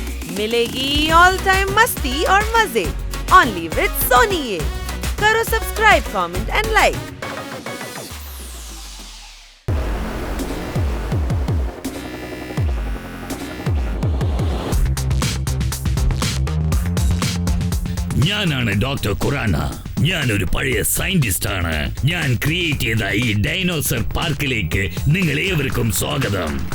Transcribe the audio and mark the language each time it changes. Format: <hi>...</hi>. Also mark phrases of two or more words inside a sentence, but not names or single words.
<hi>मिलेगी</hi> <en>all time</en> <hi>मस्ती और मजे</hi> <en>only with</en> <hi>सोनी ये। करो सब्सक्राइब,</hi> <en>comment and like.</en> <ml>ഞാനാണ് ഡോക്ടർ ഖുറാന. ഞാനൊരു പഴയ സയന്റിസ്റ്റ് ആണ്. ഞാൻ ക്രിയേറ്റ് ചെയ്ത ഈ</ml> <en>dinosaur parkilekku</en> <ml>നിങ്ങൾ ഏവർക്കും സ്വാഗതം.</ml>